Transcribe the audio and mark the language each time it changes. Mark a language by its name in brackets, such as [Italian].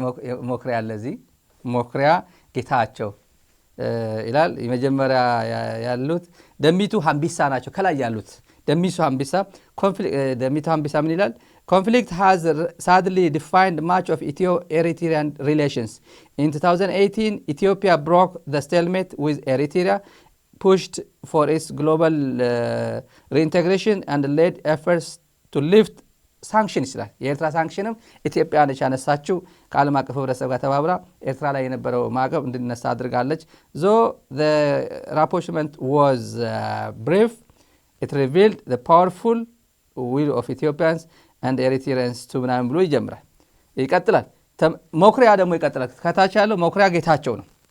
[Amharic] የመኩሪያ አለ እዚህ መኩሪያ ጌታቸው ይላል። የመጀመሪያ ያሉት ደሚቱ ሀምቢሳ ናቸው። ከላይ ያሉት ደሚቱ ሀምቢሳ ምን ይላል? [English] Conflict has sadly defined much of Ethio-Eritrean relations. In 2018, Ethiopia broke the stalemate with Eritrea, pushed for its global reintegration and led efforts to lift sanctions. [Amharic] የኤርትራ ሳንክሽንም ኢትዮጵያ ነች ያነሳችው ከዓለም አቀፍ ህብረተሰብ ጋር ተባብራ ኤርትራ ላይ የነበረው ማዕቀብ እንዲነሳ አድርጋለች። [English] Though the rapprochement was brief, it revealed the powerful will of Ethiopians and Eritreans to [Amharic] ምናምን ብሎ ይጀምራል። ይቀጥላል። መኩሪያ ደግሞ ይቀጥላል። ከታች ያለው መኩሪያ ጌታቸው ነው።